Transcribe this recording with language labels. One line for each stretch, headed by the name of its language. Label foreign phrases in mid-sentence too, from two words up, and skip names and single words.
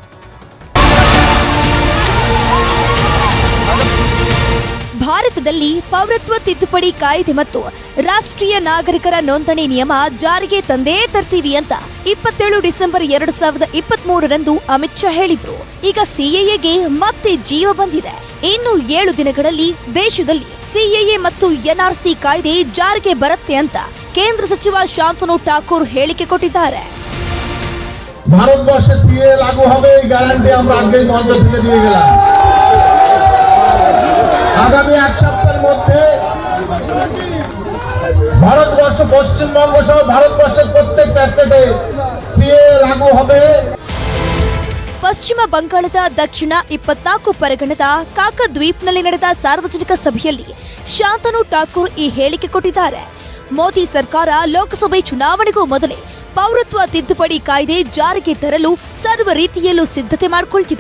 Kannada: ಭಾರತದಲ್ಲಿ ಪೌರತ್ವ ತಿದ್ದುಪಡಿ ಕಾಯ್ದೆ ಮತ್ತು ರಾಷ್ಟ್ರೀಯ ನಾಗರಿಕರ ನೋಂದಣಿ ನಿಯಮ ಜಾರಿಗೆ ತಂದೇ ತರ್ತೀವಿ ಅಂತ 27 ಡಿಸೆಂಬರ್ 2023ರಂದು ಅಮಿತ್ ಶಾ ಹೇಳಿದ್ರು. ಈಗ CAAಗೆ ಮತ್ತೆ ಜೀವ ಬಂದಿದೆ. ಇನ್ನು 7 ದಿನಗಳಲ್ಲಿ ದೇಶದಲ್ಲಿ CAA ಮತ್ತು NRC ಕಾಯ್ದೆ ಜಾರಿಗೆ ಬರುತ್ತೆ ಅಂತ ಕೇಂದ್ರ ಸಚಿವ ಶಾಂತನು ಠಾಕೂರ್ ಹೇಳಿಕೆ ಕೊಟ್ಟಿದ್ದಾರೆ.
Bangla: ভারতবর্ষে CAA লাগু হবে এই গ্যারান্টি আমরা আগেই মঞ্চ থেকে দিয়ে গেলাম। আগামী এক সপ্তাহের মধ্যে ভারতবর্ষ, পশ্চিমবঙ্গ সহ ভারতবর্ষের প্রত্যেকটা স্টেটে CAA লাগু হবে।
Kannada: ಪಶ್ಚಿಮ ಬಂಗಾಳದ ದಕ್ಷಿಣ 24 ಪರಗಣದ ಕಾಕದ್ವೀಪ್ನಲ್ಲಿ ನಡೆದ ಸಾರ್ವಜನಿಕ ಸಭೆಯಲ್ಲಿ ಶಾಂತನು ಠಾಕೂರ್ ಈ ಹೇಳಿಕೆ ಕೊಟ್ಟಿದ್ದಾರೆ. ಮೋದಿ ಸರ್ಕಾರ ಲೋಕಸಭೆ ಚುನಾವಣೆಗೂ ಮೊದಲೇ ಪೌರತ್ವ ತಿದ್ದುಪಡಿ ಕಾಯ್ದೆ ಜಾರಿಗೆ ತರಲು ಸರ್ವ ರೀತಿಯಲ್ಲೂ ಸಿದ್ಧತೆ ಮಾಡಿಕೊಳ್ತಿದೆ.